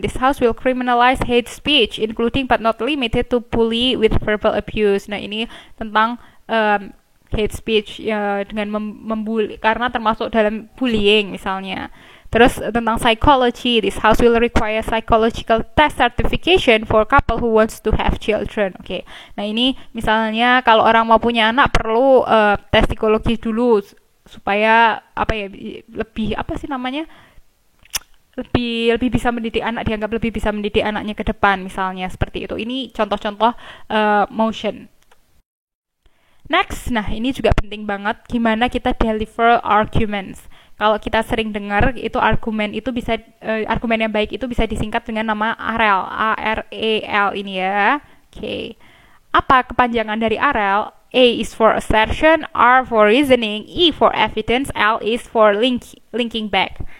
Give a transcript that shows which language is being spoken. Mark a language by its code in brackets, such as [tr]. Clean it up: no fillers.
[en] This house will criminalize hate speech, including but not limited to bully with verbal abuse. [id] Nah, ini tentang hate speech ya, dengan membuli, karena termasuk dalam bullying misalnya. Terus tentang [en] psychology, this house will require psychological test certification for couple who wants to have children. [id] Oke. Nah, ini misalnya kalau orang mau punya anak perlu tes psikologi dulu supaya lebih bisa mendidik anak, dianggap lebih bisa mendidik anaknya ke depan misalnya, seperti itu. Ini contoh-contoh motion. Next, nah ini juga penting banget gimana kita deliver arguments. Kalau kita sering dengar itu argumen yang baik itu bisa disingkat dengan nama AREL, AREL ini ya. Oke. Apa kepanjangan dari AREL? [en] A is for assertion, R for reasoning, E for evidence, L is for linking back.